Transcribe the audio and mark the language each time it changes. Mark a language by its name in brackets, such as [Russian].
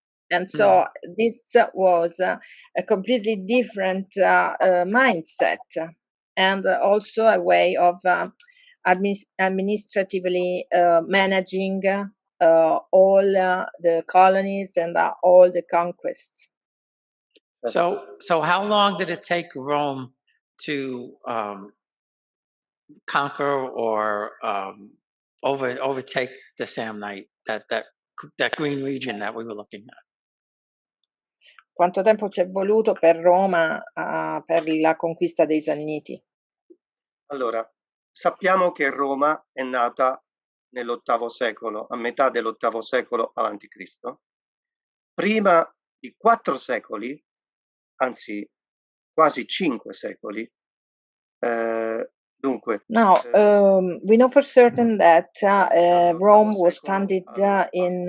[English] And so this was a completely different mindset, and also a way of administratively managing all the colonies and all the conquests. So how long did it take Rome to conquer or overtake the Samnite, that green region that we were looking at? [Italian] Quanto tempo ci è voluto per Roma per la conquista dei Sanniti? Allora, sappiamo che Roma è nata nell'VIII secolo, a metà dell'VIII secolo avanti Cristo. Prima di 4 secoli, anzi quasi 5 secoli, dunque, [English] Now, we know for certain that Rome was founded in